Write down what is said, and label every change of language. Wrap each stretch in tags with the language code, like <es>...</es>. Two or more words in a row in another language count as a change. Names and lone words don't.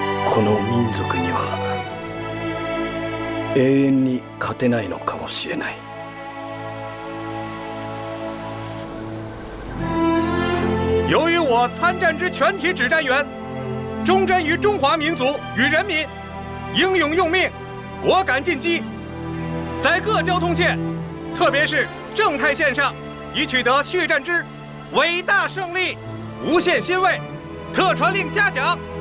<ja>この民族には永遠に勝てないのかもしれない。</ja> <zh>由于我参战之全体指战员忠贞于中华民族与人民，英勇用命，果敢进击，在各交通线，特别是正太线上，已取得血战之伟大胜利，无限欣慰，特传令嘉奖。</zh>